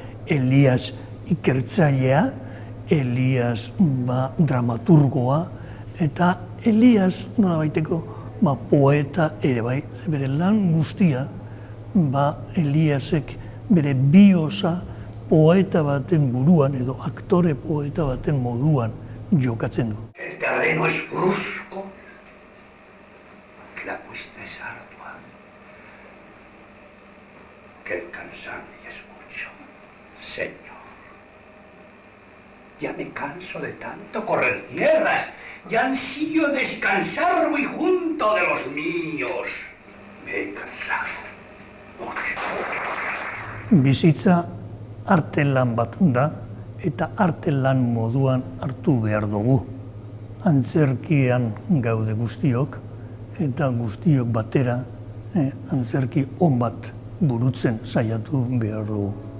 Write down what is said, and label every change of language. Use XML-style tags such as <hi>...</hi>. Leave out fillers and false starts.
<eu>Elias ikertzailea, Elias dramaturgoa, eta Elias nolabaiteko poeta ere bai. Bere lan guztia Eliasek bere biosa poeta baten buruan edo aktore poeta baten moduan jokatzen du.</eu> <es>El terreno es brusco, que la cuesta es ardua, que el cansancio es mucho. Señor, ya me canso de tanto correr tierras, ya ansío descansar muy junto de los míos. Me he cansado mucho.</es> <eu>bizitza artelan bat da, eta artelan moduan hartu behar dugu. Antzerkian gaude guztiok, eta guztiok batera antzerki on bat burutzen saiatu behar dugu.</eu>